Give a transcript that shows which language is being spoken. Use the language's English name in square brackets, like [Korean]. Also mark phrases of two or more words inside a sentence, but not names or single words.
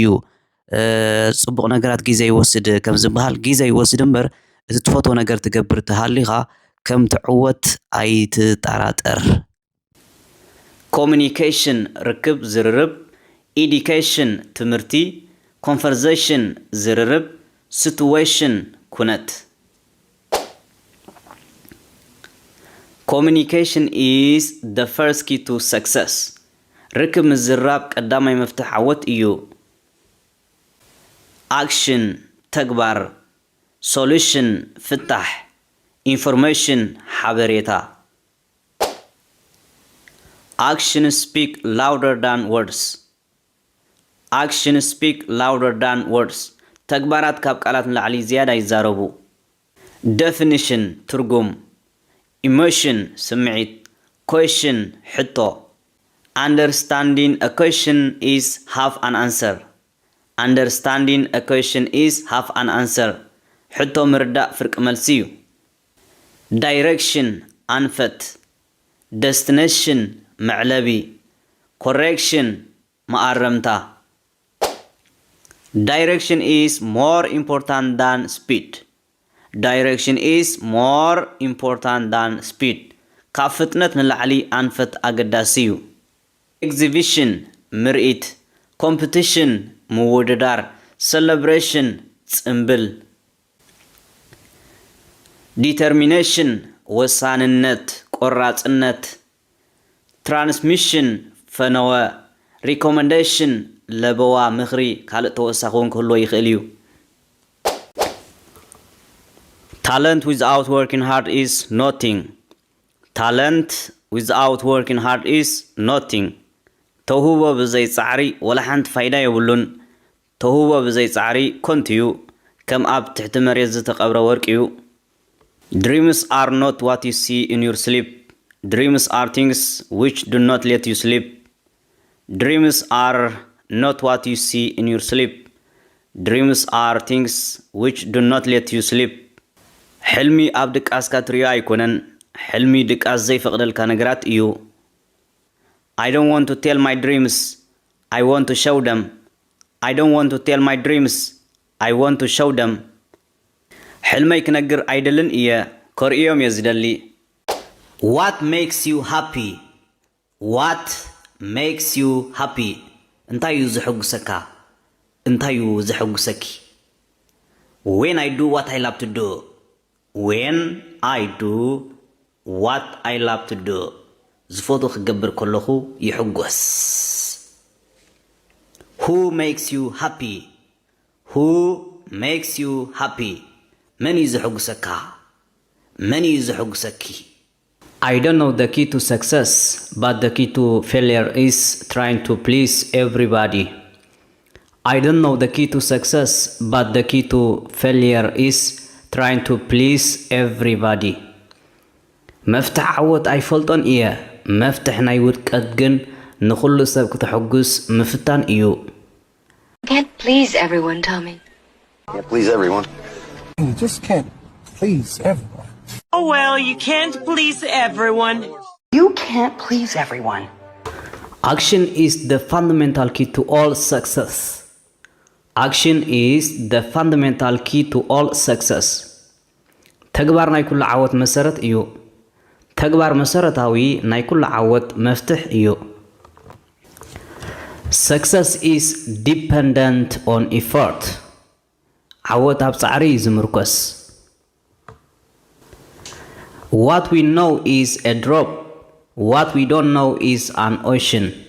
[Tigrinya] ጽቡቕ ነገራት ግዜ ይወስድ ከም ዝበሃል ግዜ ይወስድ እምበር እቲ ትፈትዎ ነገር ትገብር ተሃሊኻ ከም ትዕወት ኣይትጠራጠር. ኮሚኒኬሽን ርክብ ዝርርብ፣ ኢዱኬሽን ትምህርቲ፣ ኮንቨርሴሽን ዝርርብ፣ ሲትዌሽን ኩነት. [English] Communication is the first key to success. [Tigrinya] ርክብ ምዝራብ ቀዳማይ መፍትሕ ዓወት እዩ. Action ተግባር፣ solution ፍታሕ፣ information ሓበሬታ. [English] Action speak louder than words. Action speak louder than words. [Tigrinya] ተግባራት ካብ ቃላት ንላዕሊ ዝያዳ ይዛረቡ. [English] Definition ትርጉም emotion ስምዒት question ሕቶ Understanding a question is half an answer Understanding a question is half an answer. [Tigrinya] ሕቶ ምርዳእ ፍርቂ መልሲ እዩ። [English] Direction ኣንፈት Destination መዕለቢ Correction ማኣረምታ Direction is more important than speed. Direction is more important than speed. [Tigrinya] ካብ ፍጥነት ንላዕሊ ኣንፈት ኣገዳሲ እዩ። Exhibition ምርኢት Competition ምውድዳር Celebration ጽምብል Determination ወሳንነት ቆራጽነት Transmission ፈነወ Recommendation ለበዋ ምኽሪ ካልእ ተወሳኺ እውን ክህልዎ ይኽእል እዩ። [English] Talent without working hard is nothing. Talent without working hard is nothing. [Tigrinya] ተውህቦ ብዘይ ጻዕሪ ወላ ሓንቲ ፋይዳ የብሉን። ተውህቦ ብዘይ ጻዕሪ ኮንቲ እዩ ከም ኣብ ትሕቲ መሬት ዝተቐብረ ወርቂ እዩ። [English] Dreams are not what you see in your sleep. Dreams are things which do not let you sleep. Dreams are not what you see in your sleep. Dreams are things which do not let you sleep. [Tigrinya] ሕልሚ ኣብ ድቃስካ ትሪዮ ኣይኮነን ሕልሚ ድቃስ ዘይፈቕደልካ ነገራት እዩ። [English] I don't want to tell my dreams. I want to show them. I don't want to tell my dreams. I want to show them. [Tigrinya] ሕልመይ ክነግር ኣይደልን እየ ከርእዮም እየ ዝደሊ። [English] What makes you happy? What makes you happy? [Tigrinya] እንታይ እዩ ዝሕጉሰካ? እንታይ እዩ ዝሕጉሰኪ? [English] When I do what I love to do. When I do what I love to do. [Tigrinya] ዝፈቱ ክገብር ከለኹ ይሕጎስ። [English] Who makes you happy? Who makes you happy? [Tigrinya] መን እዩ ዝሕጉሰካ? መን እዩ ዝሕጉሰኪ? [English] I don't know the key to success, but the key to failure is trying to please everybody. I don't know the key to success, but the key to failure is trying to please everybody. [Tigrinya] መፍትሕ ዓወት ኣይፈልጦን እየ መፍትሕ ናይ ውድቀት ግን ንኹሉ ሰብ ክትሕጉስ ምፍታን እዩ። [English] Can't please everyone, Tommy. Can't please everyone. You just can't please everyone. Oh, well, you can't please everyone. You can't please everyone. Action is the fundamental key to all success. Action is the fundamental key to all success. [Tigrinya] ተግባር ናይ ኩሉ ዓወት መሰረት እዩ። ተግባር መሰረታዊ ናይ ኩሉ ዓወት መፍትሕ እዩ። [English] Success is dependent on effort. [Tigrinya] ዓወት ኣብ ጻዕሪ ዝምርኮስ [English] What we know is a drop. What we don't know is an ocean.